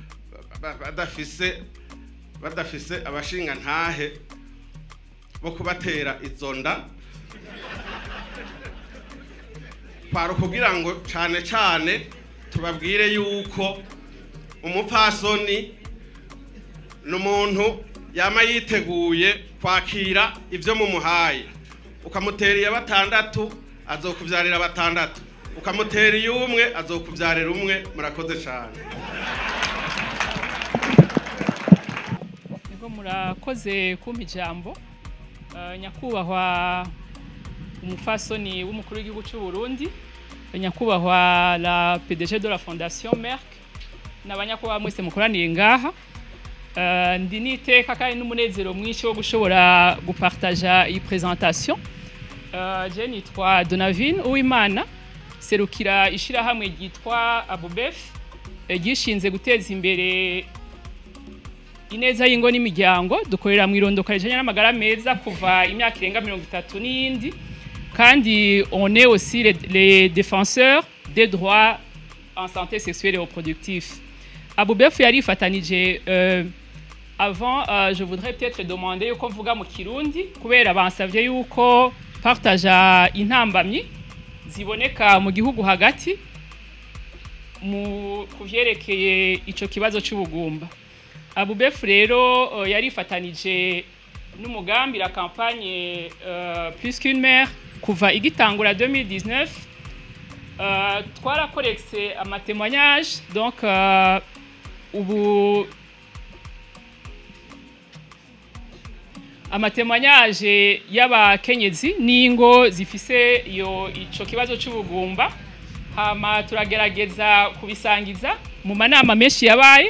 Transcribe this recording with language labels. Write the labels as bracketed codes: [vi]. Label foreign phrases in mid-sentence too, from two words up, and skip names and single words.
[rn] badafise abashinga ntahe bo kubatera izo nda kwaro kugira ngo cyane tubabwire yuko umupfasoni n'umuntu yama yiteguye kwakira ivyo mumuhaye ukamutera 6 azokuvyarira 6 ukamutera 1 azokuvyarira 1 murakoze cyane niko murakoze kumpa ijambo nyakubahwa umufasoni w'umukuru w'igihugu cy'u Burundi nyakubahwa [fr] la PDG de la Fondation Merck [rn] n'abanyakubahwa mwese mukoraniye ngaha. Ndi niteka kandi n'umunezero mwinshi wo gushobora gupartager iyi presentation. Je nitwa Donavine Uwimana, serukira ishirahamwe ryitwa Abubef gishinze guteza imbere ineza y'ingo n'imiryango. Dukorera mu irondoka rijanye n'amagara meza kuva imyaka irenga 30 n'indi, kandi [fr] on est aussi les défenseurs des droits en santé sexuelle et reproductive. [rn] Abubef yarifatanije avant, [fr] je voudrais peut-être demander [rn] yuko mvuga mu Kirundi kubera bansavye yuko partager intambamyi ziboneka mu gihugu hagati mu kuvyerekeye ico kibazo c'ubugumba. Abubef rero yarifatanije n'umugambi [fr] la campagne plus qu'une mère [rn] kuva igitangura 2019. Twarakorekse amatémoignage, donc ubu amatémoignage y'abakenyezi n'ingo zifise ico kibazo c'ubugumba, hama turagerageza kubisangiza mu manama menshi yabaye.